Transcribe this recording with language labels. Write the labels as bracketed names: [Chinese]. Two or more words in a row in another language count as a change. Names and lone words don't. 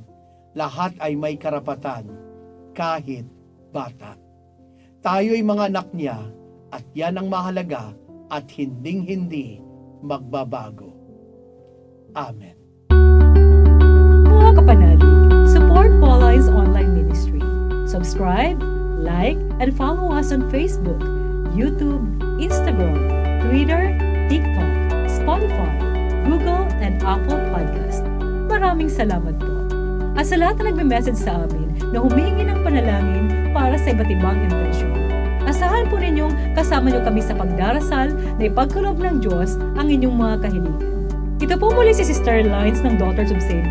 [Filipino] Lahat ay may karapatan, kahit bata. Tayo ay mga anak niya at yan ang mahalaga at hinding-hindi magbabago. Amen. Mga kapanalig, [English] support Pauline's online ministry. Subscribe, like, and follow us on Facebook, YouTube, Instagram, Twitter, TikTok, Spotify, Google, and Apple Podcast. [Filipino] Maraming salamat po. At sa lahat na nagme-message sa amin na humihingi ng panalangin para sa iba't ibang intensyon. Asahan po ninyong kasama niyo kami sa pagdarasal na ipagkaloob ng Diyos ang inyong mga kahilingan. Ito po muli si Sister Lines ng Daughters of St.